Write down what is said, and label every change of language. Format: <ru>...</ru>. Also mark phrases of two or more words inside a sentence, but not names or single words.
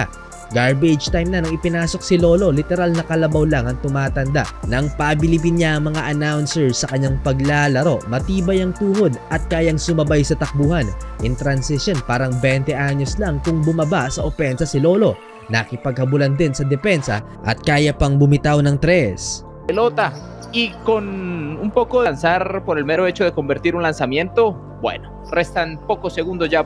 <tl>Garbage time na nang ipinasok si Lolo, literal na kalabaw lang ang tumatanda. Nang pabilipin niya ang mga announcers sa kanyang paglalaro, matibay ang tuhod at kayang sumabay sa takbuhan.</tl> <en>In transition,</en> <tl>parang 20 anyos lang kung bumaba sa opensa si Lolo. Nakipaghabulan din sa depensa at kaya pang bumitaw ng tres.</tl> <es>Pelota y con un poco de lanzar por el mero hecho de convertir un lanzamiento, bueno, restan pocos segundos ya para</es>